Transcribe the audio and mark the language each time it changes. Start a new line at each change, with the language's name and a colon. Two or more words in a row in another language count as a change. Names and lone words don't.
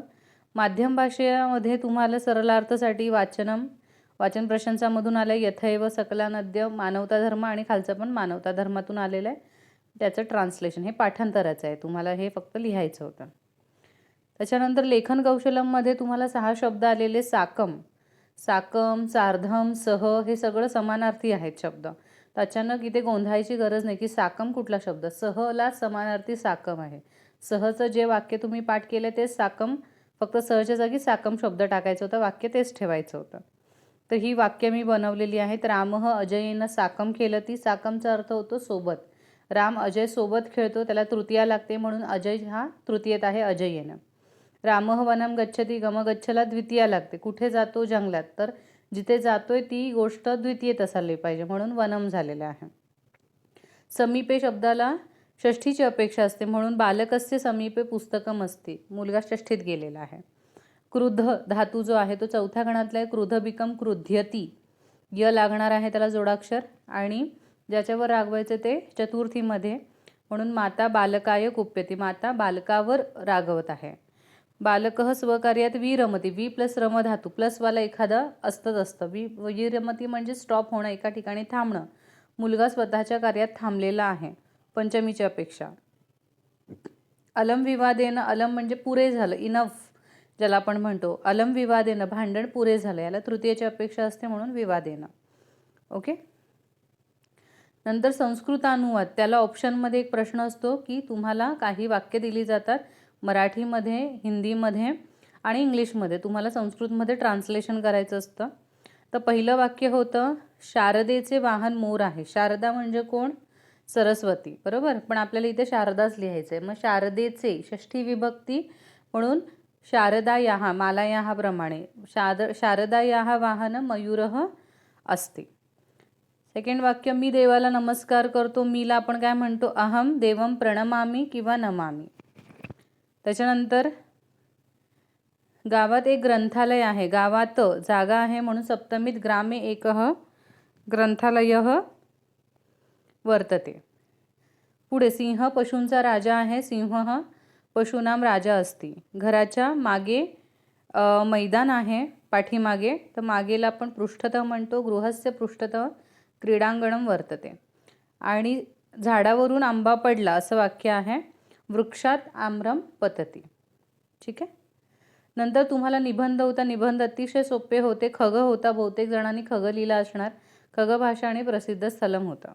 Marathi: माध्यम भाषेमध्ये तुम्हाला सरलार्थसाठी वाचन प्रशंसामधून आलं आहे.
Sanskrit: यथैव सकलानद्य मानवता धर्म,
Marathi: आणि खालचं पण मानवता धर्मातून आलेलं आहे. त्याचं
English: translation
Marathi: हे पाठांतराचं आहे, तुम्हाला हे फक्त लिहायचं होतं. त्याच्यानंतर लेखन कौशलममध्ये तुम्हाला 6 शब्द आलेले. साकम, सार्धम, सह हे सगळं समानार्थी आहेत शब्द. तर अचानक इथे गोंधळायची गरज नाही की साकम कुठला शब्द. सहला समानार्थी साकम आहे. सहचं जे वाक्य तुम्ही पाठ केलं तेच साकम, फक्त सहच्या जागी साकम शब्द टाकायचं होतं, वाक्य तेच ठेवायचं होतं. तर ही वाक्य मी बनवलेली आहेत.
Sanskrit: रामः अजयेनं साकम खेलती.
Marathi: साकमचा अर्थ होतो सोबत. राम अजय सोबत खेळतो, त्याला तृतीया लागते म्हणून अजय हा तृतीयेत आहे अजयेनं.
Sanskrit: रामः वनम गच्छती,
Marathi: गमगच्छला द्वितीया लागते. कुठे जातो, जंगलात. तर जिथे जातोय ती गोष्ट द्वितीयेत असायला पाहिजे म्हणून वनम झालेलं आहे. समीपे शब्दाला षष्ठीची अपेक्षा असते म्हणून बालकस्य समीपे पुस्तकम असते, मुलगा षष्ठीत गेलेला आहे. क्रुध धातू जो आहे तो चौथ्या गणातला आहे.
Sanskrit: क्रुध बिकम क्रुध्यती,
Marathi: य लागणार आहे त्याला जोडाक्षर, आणि ज्याच्यावर रागवायचं ते चतुर्थीमध्ये, म्हणून
Sanskrit: माता बालकाय कुप्यती,
Marathi: माता बालकावर रागवत आहे.
Sanskrit: बालकः स्वकार्यात विरमती,
Marathi: वी प्लस रम धातू प्लसवाला एखादा असतं. विरमती म्हणजे स्टॉप होणं, एका ठिकाणी थांबणं. मुलगा स्वतःच्या कार्यात थांबलेला आहे पंचमीच्या अपेक्षा.
Sanskrit: अलम विवादेनं,
Marathi: अलम म्हणजे पुरे झालं, इनफ ज्याला आपण म्हणतो.
Sanskrit: अलम विवादेनं
Marathi: भांडण पुरे झालं, याला तृतीयची अपेक्षा असते म्हणून विवादेनं. ओके. नंतर संस्कृतानुवाद, त्याला ऑप्शनमध्ये एक प्रश्न असतो की तुम्हाला काही वाक्य दिली जातात मराठीमध्ये, हिंदीमध्ये आणि इंग्लिशमध्ये. तुम्हाला संस्कृतमध्ये ट्रान्सलेशन करायचं असतं. तर पहिलं वाक्य होतं शारदेचे वाहन मोर आहे. शारदा म्हणजे कोण? सरस्वती, बरोबर. पण आपल्याला इथे शारदाच लिहायचं आहे. मग शारदेचे षष्ठी विभक्ती म्हणून शारदायाः, मालायाः प्रमाणे
Sanskrit: शारदायाः वाहन मयूरः अस्ति.
Marathi: सेकंड वाक्य मी देवाला नमस्कार करतो. मीला आपण काय म्हणतो?
Sanskrit: अहम देवम प्रणमामी किंवा नमामी.
Marathi: त्याच्यानंतर गावात एक ग्रंथालय आहे. गावात जागा आहे म्हणून सप्तमीत
Sanskrit: ग्रामे एकः ग्रंथालयः वर्तते.
Marathi: पुढे सिंह पशूंचा राजा आहे.
Sanskrit: सिंहः पशूनाम राजा असती.
Marathi: घराच्या मागे मैदान आहे पाठीमागे, तर मागेला आपण पृष्ठतः म्हणतो.
Sanskrit: गृहस्य पृष्ठतः क्रीडांगणम वर्तते.
Marathi: आणि झाडावरून आंबा पडला असं वाक्य आहे.
Sanskrit: वृक्षात आम्रम पतती.
Marathi: ठीक आहे. नंतर तुम्हाला निबंध होता. निबंध अतिशय सोपे होते. खग होता, बहुतेक जणांनी खग लिहिला असणार. खग भाषा आणि प्रसिद्ध स्थलम होता.